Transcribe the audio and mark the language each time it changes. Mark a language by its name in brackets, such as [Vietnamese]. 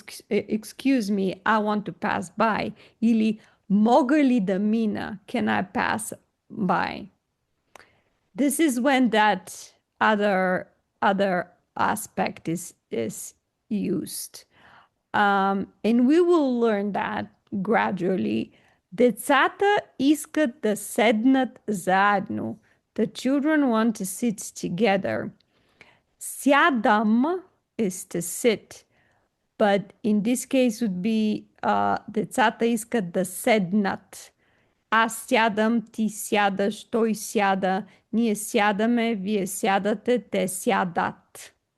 [English] Excuse me, I want to pass by. [Bulgarian] Ili mogu li da mina? [English] Can I pass by? This is when that other aspect is used. And we will learn that gradually. [Bulgarian] Децата искат да седнат заедно. [English] The children want to sit together. Сядам is to sit, but in this case would be [Bulgarian] децата искат да седнат. Аз сядам, ти сядаш, той сяда, ние сядаме, вие сядате, те сядат.